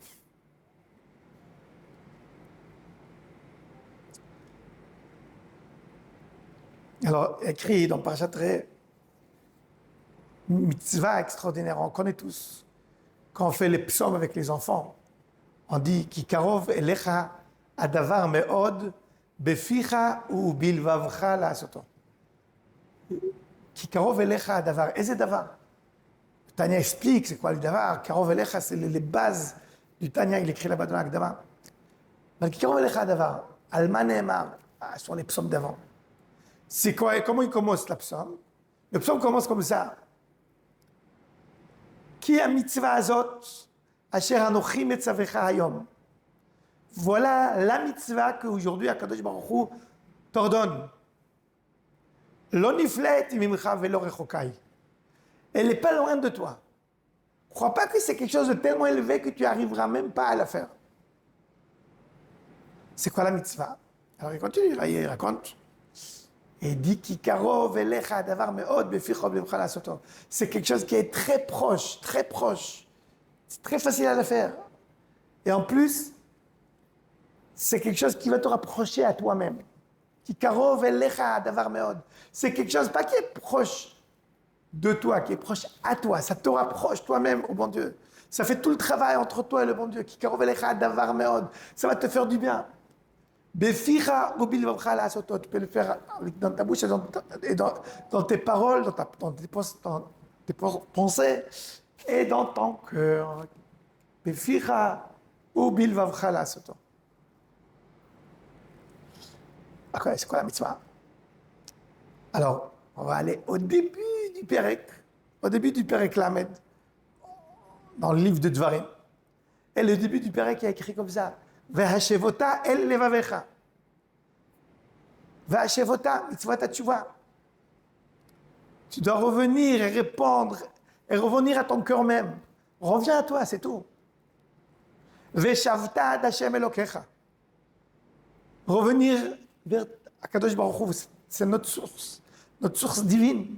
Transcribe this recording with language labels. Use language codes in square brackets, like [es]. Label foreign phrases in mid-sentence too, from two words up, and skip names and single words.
[fr] Alors, écrit dans Parashat Re, mitzvah extraordinaire, on connaît tous. Quand on fait les psaumes avec les enfants, on dit [he] כי קרוב אליך הדבר מאד בפיך ובלבבך לעשותו. כי קרוב אליך הדבר. איזה דבר? [fr] Tanya explique c'est quoi le davar. [he] קרוב אליך, [fr] c'est les bases du Tanya, il écrit là-bas dans l'Akdama. [he] Mais כי קרוב אליך הדבר, למה נאמר, [fr] sur les psaumes d'avant. C'est quoi, comment il commence la psaume? Le psaume commence comme ça. [he] כי המצוה הזאת, אשר אנכי מצוך היום. [fr] Voilà la mitzvah qu'aujourd'hui [he] הקדוש ברוך הוא [fr] t'ordonne. [he] לא נפלאת ממך ולא רחוקה. [fr] Elle n'est pas loin de toi. Ne crois pas que c'est quelque chose de tellement élevé que tu n'arriveras même pas à la faire. C'est quoi la mitzvah? Alors il continue, là, il raconte. Et il dit [he] כי קרוב אליך דבר מאד בפיך ובלבבך לעשותו. [fr] C'est quelque chose qui est très proche, très proche. C'est très facile à le faire. Et en plus, c'est quelque chose qui va te rapprocher à toi-même. [he] כי קרוב אליך דבר מאד. [fr] C'est quelque chose, pas qui est proche de toi, qui est proche à toi. Ça te rapproche toi-même au bon Dieu. Ça fait tout le travail entre toi et le bon Dieu. [he] כי קרוב אליך דבר מאד. [fr] Ça va te faire du bien. [he] בפיך ובלבבך לעשותו. [fr] Tu peux le faire dans ta bouche et dans tes paroles, dans tes pensées et dans ton cœur. [he] בפיך ובלבבך לעשותו. [fr] Okay, c'est quoi la mitzvah? Alors, on va aller au début du [he] פרק למד, [fr] dans le livre de Dvarim. Et le début du Perek est écrit comme ça. [he] והשבות אל לבבך. והשבות, מצות תשובה. [fr] Tu dois revenir et répondre, et revenir à ton cœur même. Reviens à toi, c'est tout. [he] ושבת עד ה' אלקיך. [fr] Revenir vers [he] הקדוש ברוך הוא, [fr] c'est notre source divine.